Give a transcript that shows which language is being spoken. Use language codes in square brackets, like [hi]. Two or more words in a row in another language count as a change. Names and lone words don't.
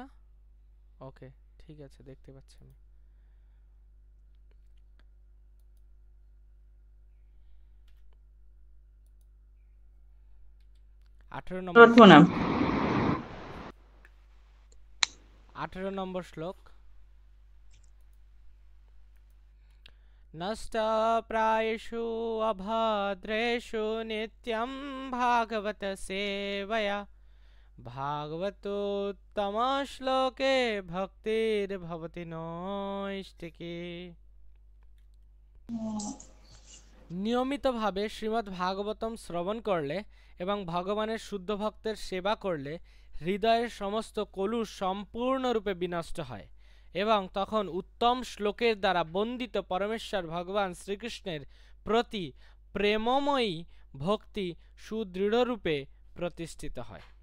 [bn] ওকে, ঠিক আছে, দেখতে পাচ্ছি আমি। 18 নম্বর শ্লোক। [sa] नष्टप्रायेषु अभद्रेषु नित्यं भागवत सेवया भागवतोत्तमश्लोके भक्तिर्भवति नैष्टिकी। [bn] নিয়মিতভাবে শ্রীমদ্ ভাগবতম শ্রবণ করলে এবং ভগবানের শুদ্ধ ভক্তের সেবা করলে হৃদয়ের সমস্ত কলুষ সম্পূর্ণরূপে বিনষ্ট হয় এবং তখন উত্তম শ্লোকের দ্বারা বন্দিত পরমেশ্বর ভগবান শ্রীকৃষ্ণের প্রতি প্রেমময়ী ভক্তি সুদৃঢ়রূপে প্রতিষ্ঠিত হয়।